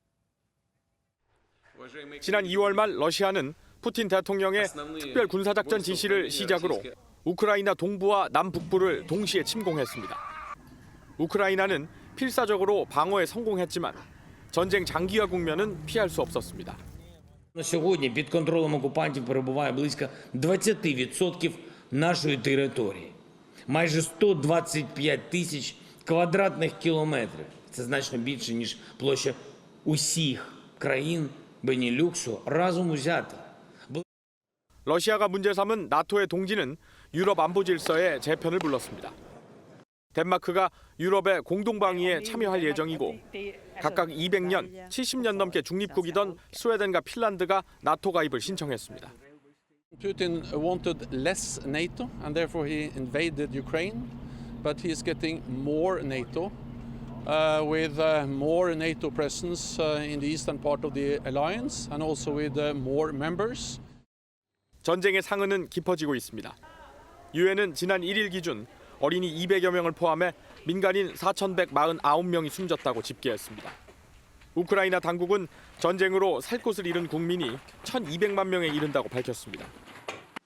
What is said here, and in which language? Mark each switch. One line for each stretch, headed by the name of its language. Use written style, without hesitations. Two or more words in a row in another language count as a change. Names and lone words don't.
Korean: 지난 2월 말 러시아는 푸틴 대통령의 특별 군사작전 지시를 시작으로 우크라이나 동부와 남북부를 동시에 침공했습니다. 우크라이나는 필사적으로 방어에 성공했지만 전쟁 장기화 국면은 피할 수 없었습니다.
Ukrainian: Сьогодні під контролем окупантів перебуває близько 20% нашої території. Майже 125 тисяч квадратних кілометрів. Це значно більше, ніж площа усіх країн Бенілюксу разом узятих.
Korean: 러시아가 문제 삼은 나토의 동지는 유럽 안보 질서에 재편을 불렀습니다. 덴마크가 유럽의 공동방위에 참여할 예정이고 각각 200년, 70년 넘게 중립국이던 스웨덴과 핀란드가 나토 가입을 신청했습니다.
English: Putin wanted less NATO and therefore he invaded Ukraine, but he is getting more NATO with more NATO presence in the eastern part of the alliance and also with more members.
Korean: 전쟁의 상흔은 깊어지고 있습니다. 유엔은 지난 1일 기준 어린이 200여 명을 포함해 민간인 4,149명이 숨졌다고 집계했습니다. 우크라이나 당국은 전쟁으로 살 곳을 잃은 국민이 1,200만 명에 이른다고 밝혔습니다.